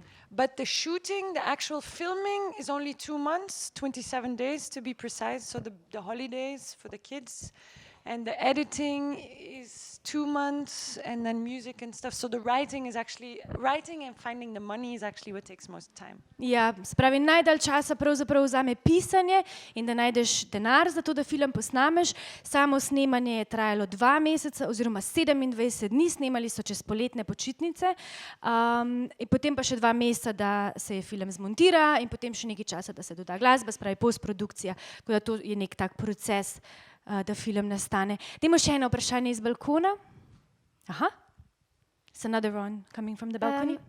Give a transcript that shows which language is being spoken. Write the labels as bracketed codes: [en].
[en] But the shooting, the actual filming is only 2 months, 27 days to be precise, so the holidays for the kids. And the editing is 2 months, and then music and stuff. So the writing and finding the money is actually what takes most time. [sl] Ja, spravi najdalj časa pravzaprav vzame pisanje in da najdeš denar za to, da film posnameš. Samo snemanje je trajalo 2 meseca oziroma 27 dni, snemali so čez poletne počitnice, in potem pa še 2 meseca, da se je film zmontira in potem še nekaj časa, da se doda glasba, spravi postprodukcija. Tako da to je nek tak proces, da film nastane. Dajmo še eno vprašanje iz balkona. Aha. [en] It's another one coming from the balcony.